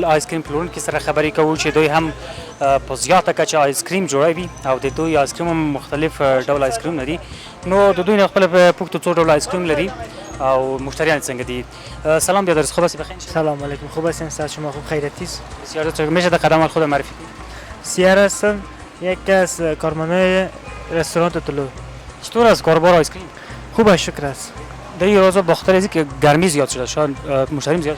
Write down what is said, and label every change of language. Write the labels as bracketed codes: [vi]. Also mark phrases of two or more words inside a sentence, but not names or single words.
[ps] آیس کریم پلورونکي سره خبرې کوو چې دوی هم په زیاته کچه آیس کریم جوړوي او د دوی آیس کریم هم مختلف ډول آیس کریم لري نو د دوی نه خپله پوښتو څو ډول آیس کریم لري او مشتریان څنګه دي. [fa] سلام بیادرز خوب هستی بخیر؟ سلام علیکم خوب هستین ساعت شما خوب خیرتی است؟ بسیار خوب. میشه در قدم خود معرفی کنید؟ سیار هستم یک از کارمندای رستوران طلوع. چطور است کاربار آیس کریم؟ خوب شکر است. در این روزا بخاطر از اینکه گرمی زیاد شده شاید مشتری زیاد شده.